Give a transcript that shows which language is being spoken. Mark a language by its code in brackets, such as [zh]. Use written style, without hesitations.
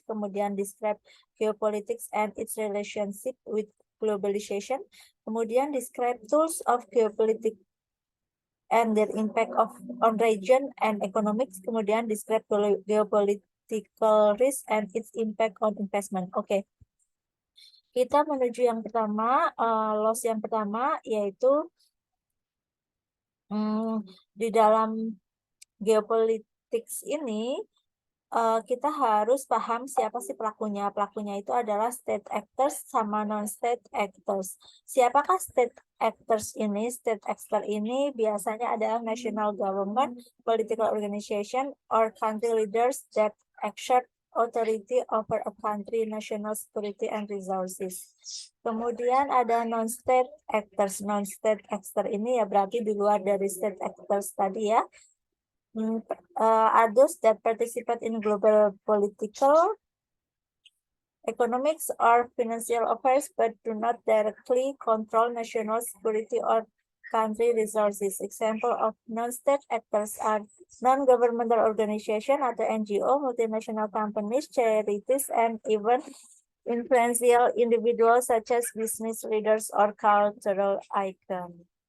[id] Kemudian [en] describe geopolitics and its relationship with globalization. [id] Kemudian [en] describe tools of geopolitics and their impact on region and economics. [id] Kemudian [en] describe geopolitical risk and its impact on investment. Oke. [id] Kita menuju yang pertama, loss yang pertama, yaitu di dalam geopolitics ini, kita harus paham siapa sih pelakunya. Pelakunya itu adalah state actors sama non-state actors. Siapakah state actors ini? State actor ini biasanya adalah [en] national government, political organization, or country leaders that exert authority over a country, national security, and resources. [id] Kemudian ada non-state actors. Non-state actor ini ya berarti di luar dari state actors tadi ya. [en] Are those that participate in global political, economics, or financial affairs but do not directly control national security or country resources. Example of non-state actors are non-governmental organization atau NGO, multinational companies, charities, and even influential individuals such as business leaders or cultural icons.